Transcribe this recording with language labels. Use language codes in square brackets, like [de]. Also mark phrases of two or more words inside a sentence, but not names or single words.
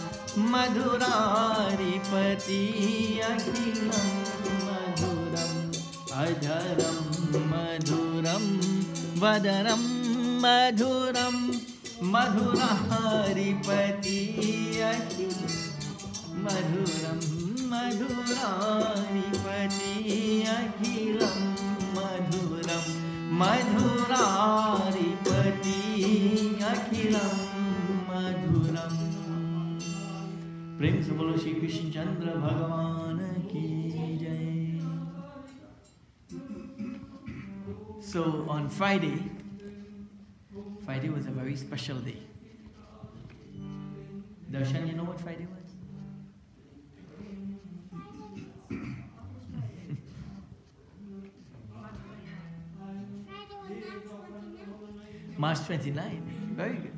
[sa] madhuraripati akhilam madhuram adharam madhuram vadanam madhuram madhuraripati akhilam madhuram madhuraripati akhilam madhuram madhuraripati akhilam madhuram. [hi] Prem se bolo Shri Krishna Chandra Bhagavan ki jai. [en] So on Friday was a very special day. Darshan, you know what Friday was? March 29. Very good.